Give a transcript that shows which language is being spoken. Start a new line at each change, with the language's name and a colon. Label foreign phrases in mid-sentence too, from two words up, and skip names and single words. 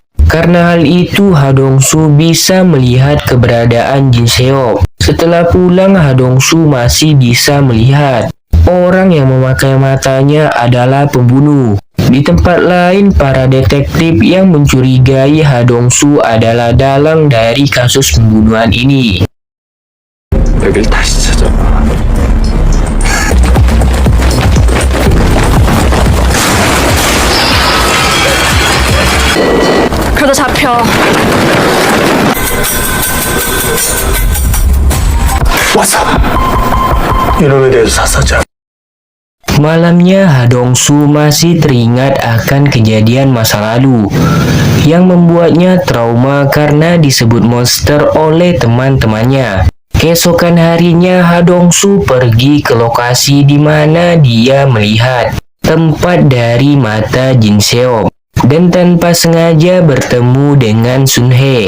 Indonesian: Karena hal itu, Hadongsu bisa melihat keberadaan Jin Seok. Setelah pulang, Hadongsu masih bisa melihat orang yang memakai matanya adalah pembunuh. Di tempat lain, para detektif yang mencurigai Hadongsu adalah dalang dari kasus pembunuhan ini.
Korean: 여길 다시 찾아봐. 그러다 잡혀. 왔어. 이놈에 대해서 샅샅이
Indonesian: Malamnya, Hadongsu masih teringat akan kejadian masa lalu yang membuatnya trauma karena disebut monster oleh teman-temannya. Keesokan harinya, Hadongsu pergi ke lokasi di mana dia melihat tempat dari mata Jin Seok dan tanpa sengaja bertemu dengan Sun Hye.